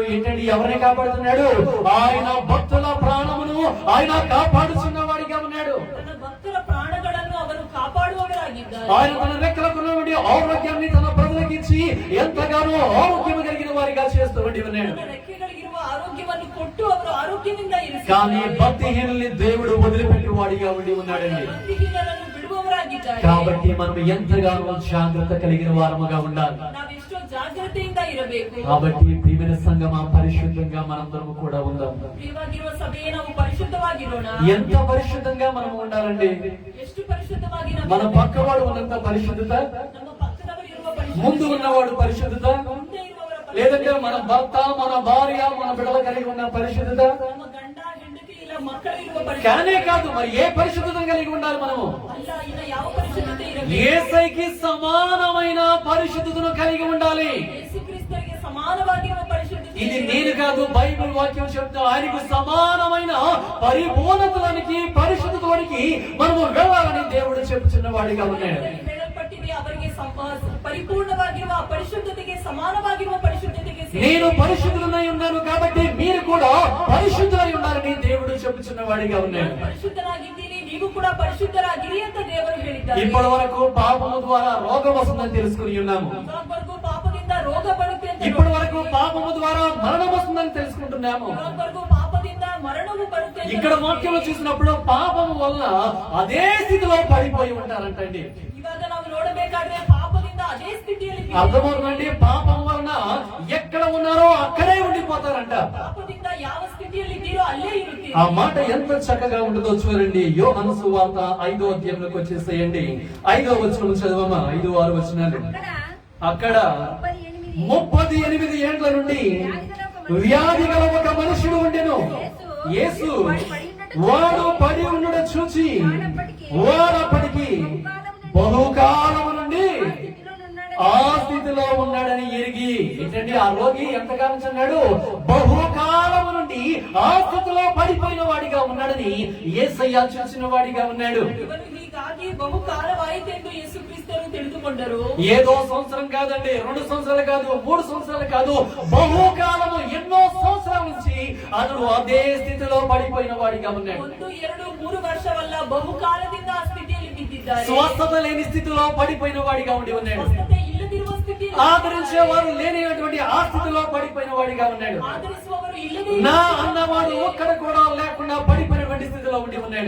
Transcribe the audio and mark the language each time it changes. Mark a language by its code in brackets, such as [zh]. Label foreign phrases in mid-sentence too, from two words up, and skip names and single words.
[te] ఏంటండి? ఎవరిని కాపాడుతున్నాడు? ఆయన భక్తుల ప్రాణమును ఆయన కాపాడుచున్న వాడిగా ఉన్నాడు. తన భక్తుల [kn] ప్రాణಗಳನ್ನು ಅವರು కాపాడువవరాగిದ್ದಾರೆ. [te] ఆయన తన రెక్కలకున్నటువంటి ఆరోగ్యాన్ని తన ప్రజలకిచ్చి ఎంతగానో ఆరోగ్యం కలిగిన వారిగా చేస్తూ ఉన్నాడు. [kn] రెక్కగలిగిರುವ ಆರೋಗ್ಯವನ್ನು ಕೊಟ್ಟು ಅವರು ಆರೋಗ್ಯದಿಂದ [te] కానీ [kn] ಇರಿಸಿದ್ದಾರೆ. [te] భక్తిహీనుల్ని దేవుడు వదిలిపెట్టి వాడిగా ఉండి ఉన్నాడండి. [kn] ಭಕ್ತಿಹೀನರನ್ನು ಬಿಡುವವರಾಗಿದ್ದಾರೆ. [te] కాబట్టి మనం ఎంతగానో జాగ్రత్త కలిగిన వారముగా ఉండాలి. [kn] ನಾವೆಷ್ಟೋ ಜಾಗ್ರತೆಯಿಂದ ಇರಬೇಕು. [te] కాబట్టి ప్రియమైన సంఘమా, పరిశుద్ధంగా మనందరము కూడా ఉందాం. [kn] ಪ್ರಿಯವಾಗಿರುವ ಸಭೆಯೇ ನಾವು ಪರಿಶುದ್ಧವಾಗಿರೋಣ. [te] ఎంత పరిశుద్ధంగా మనం ఉండాలండి. [kn] ಎಷ್ಟು ಪರಿಶುದ್ಧವಾಗಿ ನಾವು [te] మన పక్కవాడు ఉన్నంత పరిశుద్ధత, [kn] ನಮ್ಮ ಪಕ್ಕದವರು ಇರುವ ಪರಿಶುದ್ಧತೆ, [te] ముందు ఉన్నవాడు పరిశుద్ధత, [kn] ಮುಂದೆ ಇರುವವರ [te] లేదంటే మన భర్త, మన భార్య, మన బిడ్డలు కలిగి ఉన్న పరిశుద్ధత, [kn] ನಮ್ಮ ಗಂಡ ಹೆಂಡತಿ ಇಲ್ಲ ಮಕ್ಕಳು ಇರುವ ಪರಿಶುದ್ಧತೆ [te] కానే కాదు మరి ఏ పరిశుద్ధత కలిగి ఉండాలి మనము? [kn] ಅಲ್ಲ, ಇನ್ನ ಯಾವ ಪರಿಶುದ್ಧತೆ ಇರಬೇಕು? [te] యేసయ్యకి సమానమైన పరిశుద్ధతను కలిగి ఉండాలి. [kn] ಯೇಸು ಕ್ರಿಸ್ತರಿಗೆ ಸಮಾನವಾಗಿರುವ ಪರಿಶುದ್ಧತೆ [te] ఇది నేను కాదు, బైబిల్ వాక్యం చెప్తా. ఆయనకు సమానమైన పరిపూర్ణతలోనికి, పరిశుద్ధతలోనికి మనము వెళ్ళాలని దేవుడు చెప్పుచున్న వాడిగా ఉన్నాడు. [kn] ಹೇಳಲ್ಪಟ್ಟಿದೆ, ಅವರಿಗೆ ಪರಿಪೂರ್ಣವಾಗಿರುವ ಪರಿಶುದ್ಧತೆಗೆ ಸಮಾನವಾಗಿರುವ ಪರಿಶುದ್ಧತೆಗೆ [te] నేను పరిశుద్ధులై ఉన్నాను కాబట్టి మీరు కూడా పరిశుద్ధులై ఉండాలని దేవుడు చెప్పుచున్న వాడిగా ఉన్నాడు. [kn] ಪರಿಶುದ್ಧರಾಗಿದ್ದೀನಿ, ನೀವು ಕೂಡ ಪರಿಶುದ್ಧರಾಗಿರಿ ಅಂತ ದೇವರು ಹೇಳಿದ್ದಾರೆ. [te] ఇప్పటి వరకు పాపము ద్వారా రోగం వస్తుందని తెలుసుకుని ఉన్నాము. [kn] ಇವಾಗವರೆಗೂ ಪಾಪದಿಂದ ರೋಗ ಬರುತ್ತೆ ಅಂತ, [te] ఇప్పటి వరకు పాపము ద్వారా మరణం వస్తుందని తెలుసుకుంటున్నాము. [kn] ಇವಾಗವರೆಗೂ ಪಾಪದಿಂದ ಮರಣವು ಬರುತ್ತೆ ಅಂತ [te] ఇక్కడ వాక్యంలో చూసినప్పుడు పాపము వల్ల అదే స్థితిలో పడిపోయి ఉంటారంటండి. [kn] ಇವಾಗ ನಾವು ನೋಡಬೇಕಾದ್ರೆ ಪಾಪದಿಂದ ಅದೇ ಸ್ಥಿತಿಯಲ್ಲಿ [te] అర్థమవుతుందండి. పాపం వలన ఎక్కడ ఉన్నారో అక్కడే ఉండిపోతారంట. [kn] ಪಾಪದಿಂದ ಯಾವ ಸ್ಥಿತಿಯಲ್ಲಿ ಇದ್ದೀರೋ ಅಲ್ಲೇ ಇರುತ್ತೀರಿ. [te] ఆ మాట ఎంత చక్కగా ఉంటుందో చూడండి. యోహాను సువార్త 5వ అధ్యాయంలోకి వచ్చేసేయండి. 5వ వచనం చదవమా. 5, 6 వచనాలు. అక్కడ 38 ఏండ్ల నుండి వ్యాధి గల ఒక మనుషుడు ఉండెను. యేసు వాడు పడి ఉండడ చూచి వాడప్పటికి బహుకాలము నుండి ఆ స్థితిలో ఉన్నాడని ఎరిగి. ఏంటండి ఆ రోగి ఎంతకాలం చెన్నాడు? బహుకాలము నుండి ఆ స్థితిలో పడిపోయిన వాడిగా ఉన్నాడని యేసయ్య చూసిన వాడిగా ఉన్నాడు. [kn] ಇವನು ಹೀಗಾಗಿ ಬಹುಕಾಲವಾಯಿತೆಂದು ಯೇಸು ಕ್ರಿಸ್ತನು ತಿಳಿದುಕೊಂಡರು. [te] ఏదో సంవత్సరం కాదండి, 2 సంవత్సరాలు కాదు, 3 సంవత్సరాలు కాదు, బహుకాలము ఎన్నో సంవత్సరాల నుంచి అతడు అదే స్థితిలో పడిపోయిన వాడిగా ఉన్నాడు. [kn] 1, 2, 3 ವರ್ಷವಲ್ಲ, ಬಹುಕಾಲದಿಂದ ಆ ಸ್ಥಿತಿಯಲ್ಲಿ ಬಿದ್ದಿದ್ದಾರೆ. [te] స్వస్థత లేని స్థితిలో పడిపోయిన వాడిగా ఉండి ఉన్నాడు. [kn] ಸ್ವಸ್ಥತೆ ಇಲ್ಲದಿರುವ ಸ್ಥಿತಿಯಲ್ಲಿ, [te] ఆదరించేవారు లేనిటువంటి ఆ స్థితిలో పడిపోయిన వాడిగా ఉన్నాడు. [kn] ಆದರಿಸುವವರು ಇಲ್ಲದೆ [te] నా అన్నవాడు ఒక్కడ కూడా లేకుండా పడిపోయినటువంటి స్థితిలో ఉండి ఉన్నాడు.